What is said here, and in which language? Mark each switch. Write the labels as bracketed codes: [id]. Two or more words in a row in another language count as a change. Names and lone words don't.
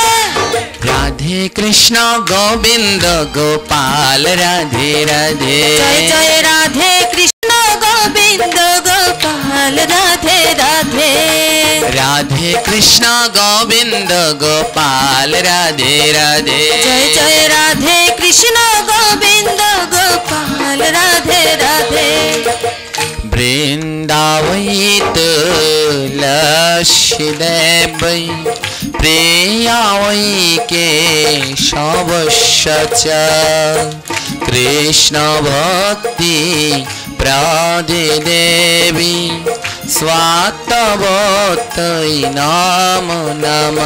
[hi] राधे कृष्ण गोविंद गोपाल राधे राधे। जय जय राधे कृष्ण गोविंद गोपाल राधे राधे। राधे कृष्ण गोविंद गोपाल राधे राधे। जय जय राधे कृष्ण गोविंद गोपाल राधे राधे। [sa] वृंदावै तुलसी देवै प्रिया वै केशवस्य च कृष्ण भक्ति प्रदे देवी स्वात्तवत्यै नमो नमः।